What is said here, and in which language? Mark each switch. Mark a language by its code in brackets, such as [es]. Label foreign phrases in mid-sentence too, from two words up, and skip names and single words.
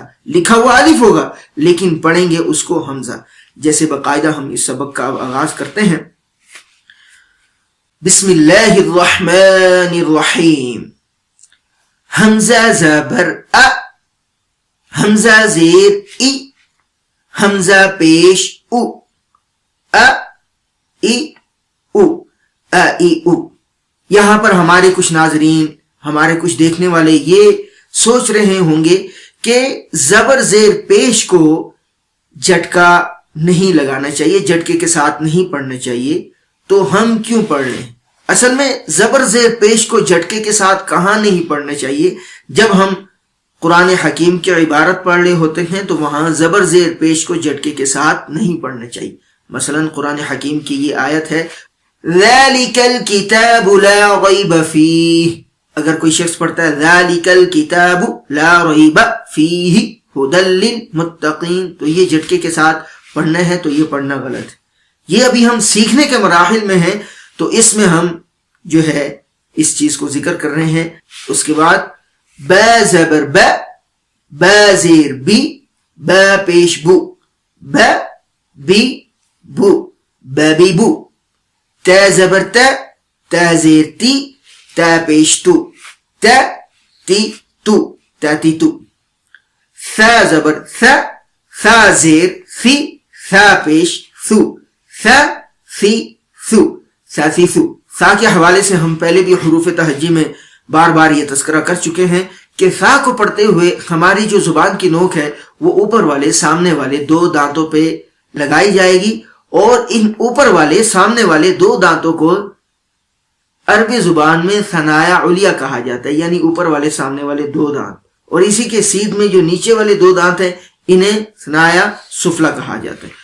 [ur] لکھا ہوا الف ہوگا لیکن پڑھیں گے اس کو حمزہ۔ جیسے باقاعدہ ہم اس سبق کا آغاز کرتے ہیں۔ [ar] بسم اللہ الرحمن الرحیم۔ [ur] حمزہ زبر ا، حمزہ زیر ای، حمزہ پیش او، ا ای او، ا ای او۔ یہاں پر ہمارے کچھ ناظرین، ہمارے کچھ دیکھنے والے یہ سوچ رہے ہوں گے کہ زبر زیر پیش کو جھٹکا نہیں لگانا چاہیے، جھٹکے کے ساتھ نہیں پڑھنا چاہیے، تو ہم کیوں پڑھ لیں؟ اصل میں زبر زیر پیش کو جھٹکے کے ساتھ کہاں نہیں پڑھنا چاہیے؟ جب ہم قرآن حکیم کی عبارت پڑھ رہے ہوتے ہیں تو وہاں زبر زیر پیش کو جھٹکے کے ساتھ نہیں پڑھنا چاہیے۔ مثلا قرآن حکیم کی یہ آیت ہے [ar] ذَلِكَ الْكِتَابُ لَا رَيْبَ فِيهِ، [ur] اگر کوئی شخص پڑھتا ہے [ar] ذَلِكَ الْكِتَابُ لَا رَيْبَ فِيهِ هُدًى لِّلْمُتَّقِينَ، [ur] تو یہ جھٹکے کے ساتھ پڑھنا ہے تو یہ پڑھنا غلط ہے۔ یہ ابھی ہم سیکھنے کے مراحل میں ہیں، تو اس میں ہم جو ہے اس چیز کو ذکر کر رہے ہیں۔ اس کے بعد با زبر با، با زیر بی، با پیش بو، با بی بو، بابی بو۔ تا زبر تا، تا زیر تی، تا پیش تو، تا تی تو، تا تی تو۔ ثا زبر ثا، ثا زیر فی، ثا پیش ثو، ثا فی ثو، ثا فی ثو۔ ثا کے حوالے سے ہم پہلے بھی حروف تہجی میں بار بار یہ تذکرہ کر چکے ہیں کہ ثا کو پڑھتے ہوئے ہماری جو زبان کی نوک ہے وہ اوپر والے سامنے والے 2 دانتوں پہ لگائی جائے گی، اور ان اوپر والے سامنے والے 2 دانتوں کو عربی زبان میں [ar] ثنایا علیا [ur] کہا جاتا ہے، یعنی اوپر والے سامنے والے دو دانت، اور اسی کے سیدھ میں جو نیچے والے دو دانت ہیں انہیں [ar] ثنایا سفلا [ur] کہا جاتا ہے۔